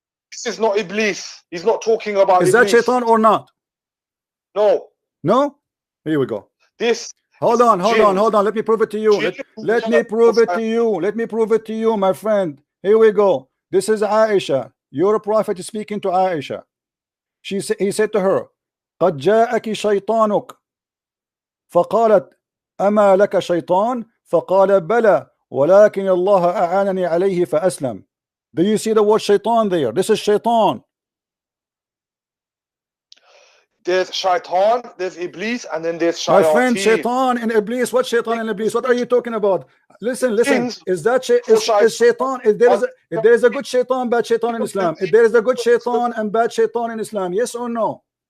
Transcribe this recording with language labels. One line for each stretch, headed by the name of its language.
English: This is not Iblis. He's not talking about. Is that Shaitan or not? No. No. Here we go. This. Hold on. Let me prove it to you. Let me prove it to you. Let me prove it to you, my friend. Here we go. This is Aisha. Your prophet is speaking to Aisha. He said to her,
Arabic: قد جاءك شيطانك فقالت أما لك شيطان فقال بلى ولكن الله أعانني عليه فأسلم.
English: Do you see the word Shaitan there? This is Shaitan. there's shaitan, there's iblis, and then there's My shayateen. friend, shaitan and iblis. What shaitan and iblis? What are you talking about? Listen. Is that is shaitan? If there is a good shaitan, bad shaitan in Islam. If there is a good shaitan and bad shaitan in Islam, yes or no?